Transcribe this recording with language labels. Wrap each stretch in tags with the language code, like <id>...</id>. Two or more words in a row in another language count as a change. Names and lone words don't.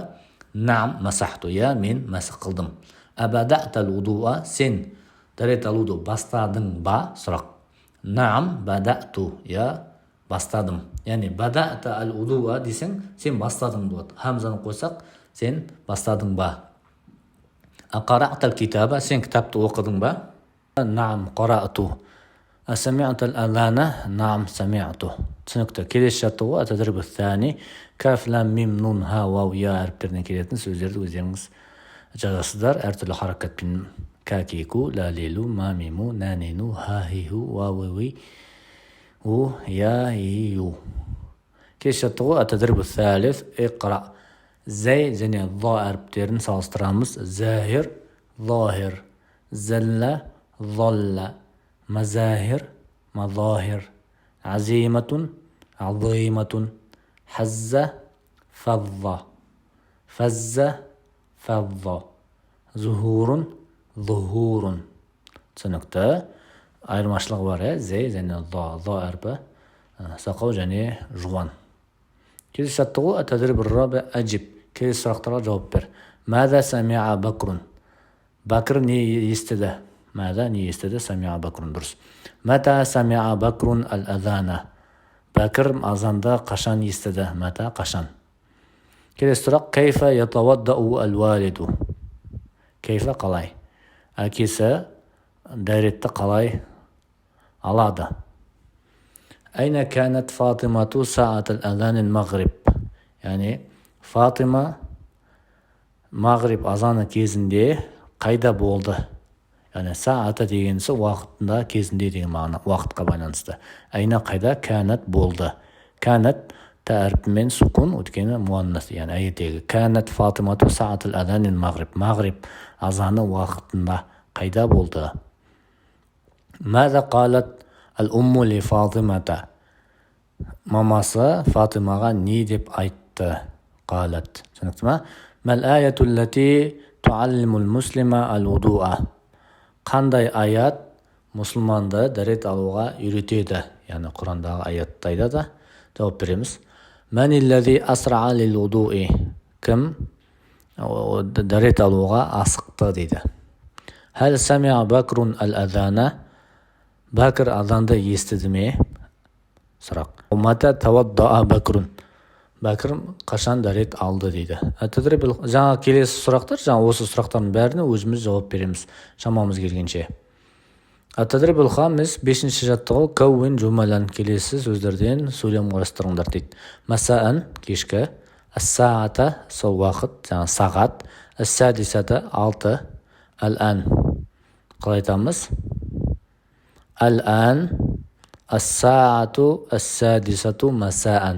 <ar>نعم مسحت,</ar> <kk>мен масық қылдым.</kk> <ar>أبدأت الوضوء,</ar> <kk>сен дәрет алуды бастадың ба? Сұрақ.</kk> <ar>نعم بدأت,</ar> <kk>бастадым. Яғни</kk> <ar>بدأت الوضوء</ar> <kk>десең, сен бастадың болады. Хамзаны қойсақ, сен бастадың ба?</kk> <ar>قرأت الكتاب,</ar> <kk>сен кітапты оқыдың ба?</kk> <ar>نعم قرأت. سمعت الأذان، نعم سمعت.</ar> <kk>Түсінікті? Келесі жаттығу</kk> <ar>التدريب الثاني, كاف لام ميم نون هاء واو ياء</ar> <kk>әріптерден келетін сөздерді өздеріңіз жазасыздар әртүрлі харакатпен. Какику, лалилу, мамиму, нанину, хахиху, вавиви, у, я, ию. Келесі жаттығу</kk> <ar>التدريب الثالث اقرأ.</ar> <kk>Зәй және ла әріптерін салыстырамыз.</kk> <ar>زاهر، لاهر، زلّ، زلّ, مزاهر، مزاهر، عزيمة، عزيمة, هزّ، فزّ، فزّ، فزّ، زهور، زهور.</ar> <kk>Түсінікті. Айырмашылығы бар, зәй және ла әрпі сақау және жуан. Келесі жаттығу</kk> <ar>التدريب الرابع أجب.</ar> <kk>Келесі сұрақтарға жауап бер.</kk> <ar>ماذا سمع بكر.</ar> <kk>Бакр не естіді? Мада не естіді?</kk> <ar>سمع بكر.</ar> <kk>Дұрыс.</kk> <ar>متى سمع بكر الأذان.</ar> <kk>Бакр азанды қашан естіді? Мата қашан. Келесі сұрақ.</kk> <ar>كيف يتوضأ الوالد.</ar> <kk>Кайфа қалай? Әкесі дәретті қалай алады?</kk> <ar>أين كانت فاطمة ساعة الأذان المغرب.</ar> <kk>Яғни Фатима магриб азаны кезінде қайда болды? Яғни саата дегенсі уақытында, кезінде деген мағына, уақытқа байланысты. Айна қайда? Канат болды. Канат тәріпімен сукун, өткені муаннас, яғни әйетегі.</kk> <ar>كانت فاطمة ساعة الأذان المغرب.</ar> <kk>Магриб азаны уақытында қайда болды?</kk> <ar>ماذا قالت الأم لفاطمة.</ar> <kk>Мамасы Фатимаға не деп айтты?</kk> <ar>قالت.</ar> <kk>Түсінікті ма?</kk> <ar>ما الآية التي تعلم المسلمة الوضوء.</ar> <kk>Қандай аят мұсылманды дәрет алуға үйретеді? Яғни Құрандағы аятты айтады. Жауап береміз.</kk> <ar>من الذي أسرع للوضوء.</ar> <kk>Кім дәрет алуға асықты дейді.</kk> <ar>هل سمع بكر الأذان.</ar> <kk>Бакр азанды естіді ме? Сұрақ.</kk> <ar>متى توضأ بكر.</ar> <kk>Бакр қашан дәрет алды дейді. Жаңа келесі сұрақтар, жаңа осы сұрақтардың бәріне өзіміз жауап береміз, шамамыз келгенше.</kk> <ar>التدريب الخامس</ar> <kk>5-ші жаттығу.</kk> <ar>كوّن جملا.</ar> <kk>Келесі сөздерден сөйлем құрастырыңдар дейді. Масаан кешкі, ас-саата сол уақыт, жаңа сағат, ас-садисата 6, ал-ан. Қалай айтамыз?</kk> <ar>الآن، الساعة، السادسة مساءً.</ar>